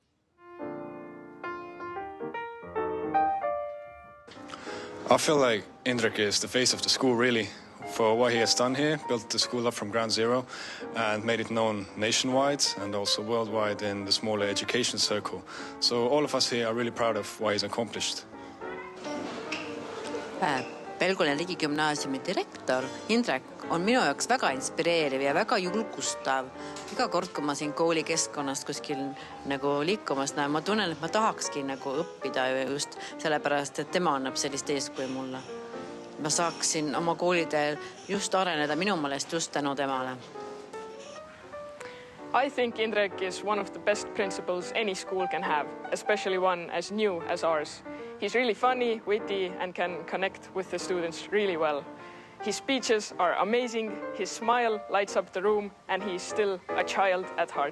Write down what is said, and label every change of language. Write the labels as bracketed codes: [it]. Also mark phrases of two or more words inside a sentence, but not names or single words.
[en] I feel like Indrek is the face of the school, really, for what he has done here, built the school up from ground zero and made it known nationwide and also worldwide in the smaller education circle. So all of us here are really proud of what he's accomplished. [et] Pelgulinna riigigümnaasiumi direktor Indrek on minu jaoks väga inspireeriv ja väga julgustav. Iga kord, kui ma siin kooli keskkonnast kuskil nagu liikumas näen, ma tunnen, et ma tahakski nagu õppida just sellepärast, et tema annab sellist eeskuju mulle. Ma saaksin oma koolidel just areneda minu meelest just tänu temale. [en] I think Indrek is one of the best principals any school can have, especially one as new as ours. He's really funny, witty, and can connect with the students really well. His speeches are amazing, his smile lights up the room, and he's still a child at heart.